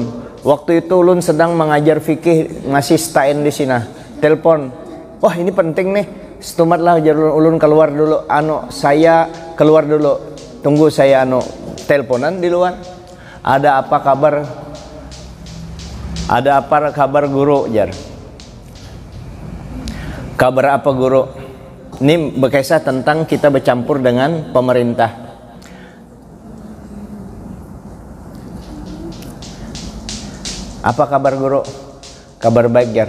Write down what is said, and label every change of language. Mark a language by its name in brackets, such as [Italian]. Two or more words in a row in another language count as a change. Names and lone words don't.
[Banjar] Waktu itu ulun sedang mengajar fikih, masih stain di sini. Telepon, wah ini penting nih, setumatlah ulun keluar dulu, saya keluar dulu, tunggu saya teleponan di luar. [Indonesian] Ada apa kabar? Ada apa kabar guru, Jar? Kabar apa guru? Ini berkisah tentang kita bercampur dengan pemerintah. Apa kabar guru? Kabar baik, Jar.